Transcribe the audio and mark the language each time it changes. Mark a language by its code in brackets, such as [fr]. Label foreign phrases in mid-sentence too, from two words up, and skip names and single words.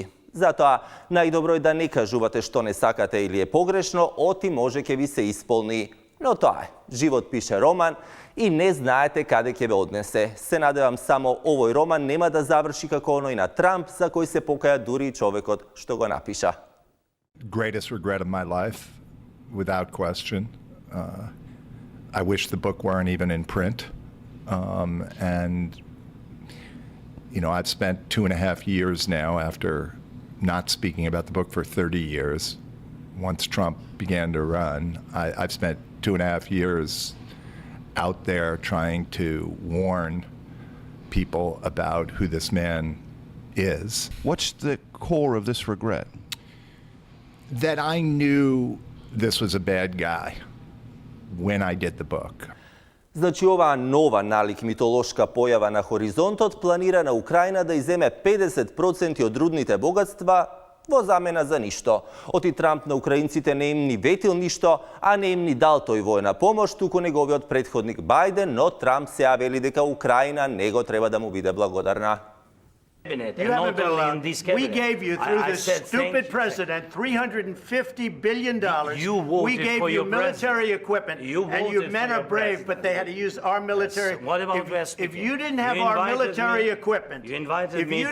[mk] Затоа, најдобро е да не кажувате што не сакате или е погрешно, оти може ке ви се исполни. Но тоа е, живот пише роман и не знаете каде ќе ве однесе. Се надевам само овој роман нема да заврши како оној на Трамп, за кој се покаја дури и човекот што го напиша. [en] Greatest regret of my life, without question. I wish the book weren't even in print. And, you know, I've spent 2.5 years now after not speaking about the book for 30 years. Once Trump began to run, I've spent 2.5 years out there trying to warn people about who this man is. What's the core of this regret? That I knew this was a bad guy when I did the book. [mk] Значи, оваа нова налик митолошка појава на хоризонтот планира на Украина да иземе 50% од рудните богатства во замена за ништо. Оти Трамп на украинците не им ни ветил ништо, а не им ни дал тој војна помош, туку неговиот претходник Бајден, но Трамп се вели дека Украина него треба да му биде благодарна. [en] You haven't been allowed. We gave you, through this stupid president, $350 billion. We gave you military equipment, and your men are brave, but they had to use our military. What about West? If you didn't have our military equipment, if you